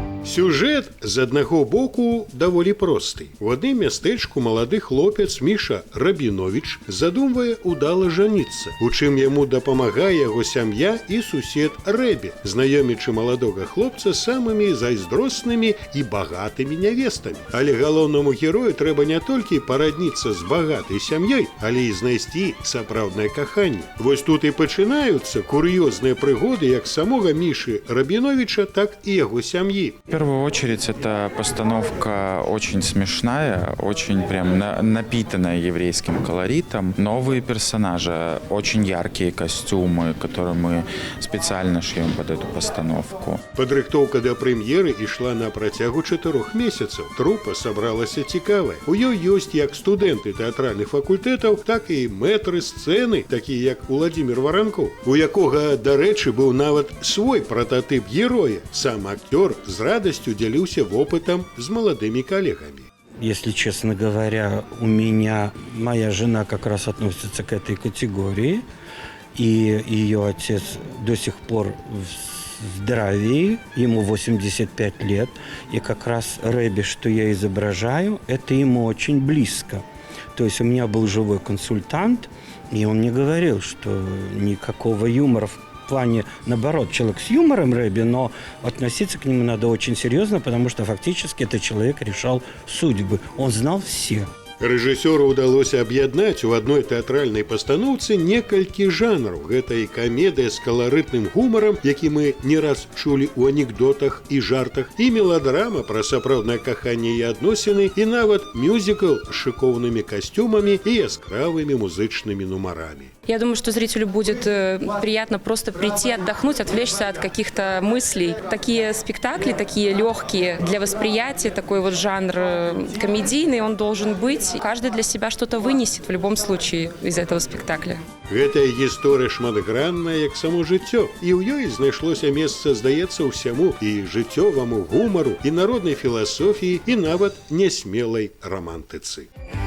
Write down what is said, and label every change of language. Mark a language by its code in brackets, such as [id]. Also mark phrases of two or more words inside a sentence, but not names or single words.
[be] Сюжэт з аднаго боку даволі просты. У адным мястэчку малады хлопец Міша Рабіновіч задумвае удала жаніцца, у чым яму дапамагае яго сям'я і сусед Рэбі, знаёмячы маладога хлопца самымі зайздроснымі і багатымі нявестамі. Але галоўнаму герою трэба не толькі парадніцца з багатай сям'ёй, але і знайсці сапраўднае каханне. Вось тут і пачынаюцца кур'ёзныя прыгоды як самога Мішы Рабіновіча, так і яго сям'і. [ru] В первую очередь, эта постановка очень смешная, очень прям напитанная еврейским колоритом. Новые персонажи, очень яркие костюмы, которые мы специально шьем под эту постановку. [be] Падрыхтоўка да прэм'еры ішла на працягу 4 месяцаў. Трупа сабралася цікавая. У ёй ёсць як студэнты тэатральных факультэтаў, так і мэтры сцэны, такія як Уладзімір Варанкоў, у якога, дарэчы, быў нават свой прототип героя. [ru] Сам актёр з радостью делился опытом с молодыми коллегами. Если честно говоря, у меня моя жена как раз относится к этой категории, и ее отец до сих пор в здравии, ему 85 лет, и как раз Рэби, что я изображаю, это ему очень близко. То есть у меня был живой консультант, и он мне говорил, что никакого юмора в плане, наоборот, человек с юмором Рэби, но относиться к нему надо очень серьезно, потому что фактически этот человек решал судьбы. Он знал всех. [be] Рэжысёру ўдалося аб'яднаць у адной тэатральнай пастаноўцы некалькі жанраў. Гэта і камедыя з каларытным гумарам, які мы не раз чулі ў анекдотах і жартах, і меладрама пра сапраўднае каханне і адносіны, і нават мюзікл з шыкоўнымі касцюмамі і яскравымі музычнымі нумарамі. [ru] Я думаю, что зрителю будет приятно просто прийти, отдохнуть, отвлечься от каких-то мыслей. Такие спектакли, такие легкие для восприятия, такой вот жанр комедийный, он должен быть. Каждый для себя что-то вынесет в любом случае из этого спектакля. [be] Гэтая гісторыя шматгранная, як само жыццё, і ў ёй знайшлося месца, здаецца, ўсяму, і жыццёваму гумару, і народнай філасофіі, і нават нясмелай романтыцы.